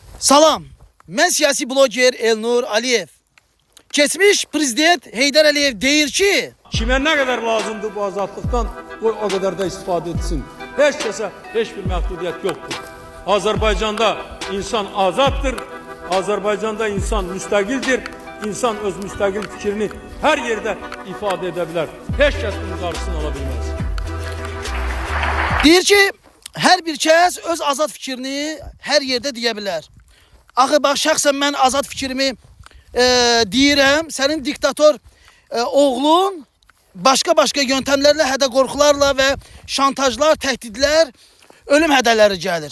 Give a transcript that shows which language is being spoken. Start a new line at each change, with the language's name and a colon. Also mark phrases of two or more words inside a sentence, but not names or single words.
Azerbaijani: Salam, mən siyasi bloger Elnur Aliyev. Keçmiş prezident Heydər Əliyev deyir ki,
Turkish: Kime ne kadar lazımdır bu azadlıktan o kadar da istifade etsin.
Azerbaijani: Hiç kəsə heç bir
Turkish: məhdudiyet yoktur. Azerbaycan'da insan azattır. Azerbaycan'da insan müstakildir. İnsan öz müstakil fikrini her yerde ifade edebilir.
Azerbaijani: Hiç kəs bunun qarşısını alabilmez. deyir ki, hər bir kəs öz azad fikrini hər yerdə deyə bilər. Axı bax, şəxsən mən azad fikrimi deyirəm. Sənin diktator oğlun başqa yöntemlərlə, hədə qorxularla və şantajlar, təhdidlər, ölüm hədələri gəlir.